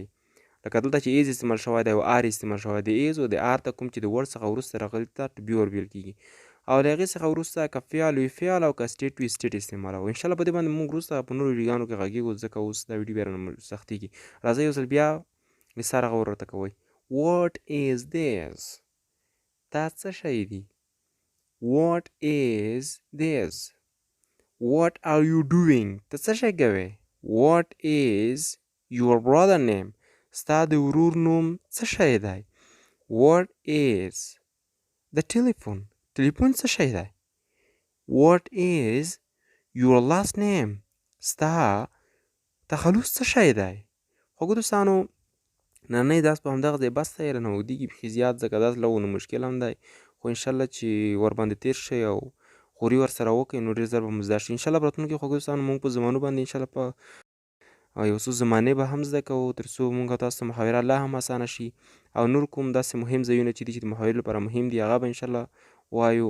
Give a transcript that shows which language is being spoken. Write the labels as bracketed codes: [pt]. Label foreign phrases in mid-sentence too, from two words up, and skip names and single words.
[ps] لکه دلته چې ایز استعمال شوی دی او آر استعمال شوی دی. ایز او د آر ته کوم چې د وړ څخه وروسته راغلي ته [en] to be verb [ps] ویل کېږي او له هغې څخه وروسته که فعل وي فعل او که سټیټ وي سټیټ استعمالوئ. انشاءالله په دې باندې موږ وروسته په نورو ویډیوګانو کې غږیږو ځکه اوس دا ویډیو بیا رانه سختېږي. راځئ یو ځل بیا له سره غور ورته کوئ. [en] What is this? [ps] دا څه شی دی؟ [en] What is this? What are you doing? [ps] ته څه شی کوې؟ [en] What is your brother name? [ps] ستا د ورور نوم څه شی دی؟ [en] What is the telephone? [ps] ټلیفون څه شی دی؟ [en] What is your last name? [ps] ستا تخلص څه شی دی؟ خوږو دوستانو نننۍ درس په همدغه ځای بس دی، رانه اوږدېږي بیخي زیات ځکه دا لږ نو مشکل هم دی، خو انشاءالله چې ورباندې تېر شئ او خوري ورسره وکړئ نو ډېر ژر به مو زده شي. انشاءالله په راتلونکي کې خوږو دوستانو موږ په زمانو باندې انشاءالله په یو څو زمانې به هم زده کوو تر څو موږ تاسو ته محاوره لا هم اسانه شي او نور کوم داسې مهم ځایونه چې دي چې د محاورې لپاره مهم دي هغه به انشاءالله وایو.